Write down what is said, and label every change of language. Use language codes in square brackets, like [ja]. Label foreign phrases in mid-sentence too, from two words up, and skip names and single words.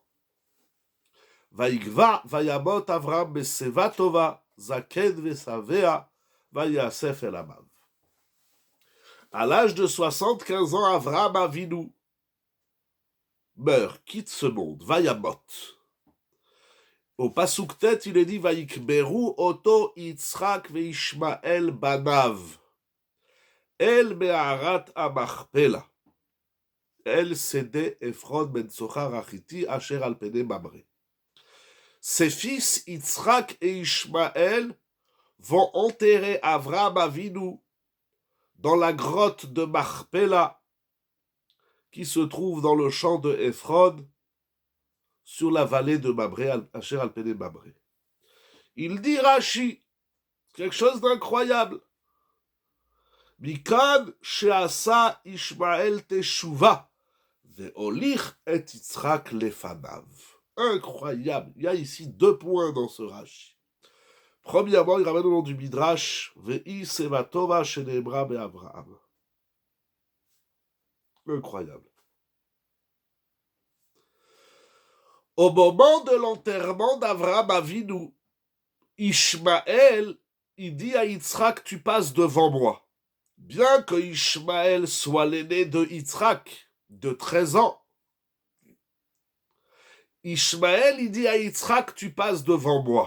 [he] ויגוע, וימת אברהם, בשיבה טובה, זקן ושבע, ויאסף אל עמיו. [fr] À l'âge de 75 ans, Avraham Avinu meurt, quitte ce monde, Vayamot. Au Pasuk Tet, il est dit [he] ויקברו אותו יצחק וישמעאל בניו אל מערת המכפלה. אל שדה עפרון בן צחר החתי אשר על פני ממרא. [fr] Ses fils Yitzhak et Ishmaël vont enterrer Avraham Avinu dans la grotte de Machpela qui se trouve dans le champ de Ephron sur la vallée de Mamre, [he] אשר על פני ממרא. [fr] Il dit Rashi, quelque chose d'incroyable. [he] מכאן שעשה ישמעאל תשובה והוליך את יצחק לפניו. [fr] Incroyable. Il y a ici 2 points dans ce Rashi. Premièrement, il ramène au nom du Midrash [he] והיא שיבה טובה שנאמר באברהם. [fr] Incroyable. Au moment de l'enterrement d'Avraham Avinu, Ishmaël, il dit à Yitzhak, tu passes devant moi. Bien que Ishmaël soit l'aîné de Yitzhak, de 13 ans, Ishmaël, il dit à Yitzhak, tu passes devant moi.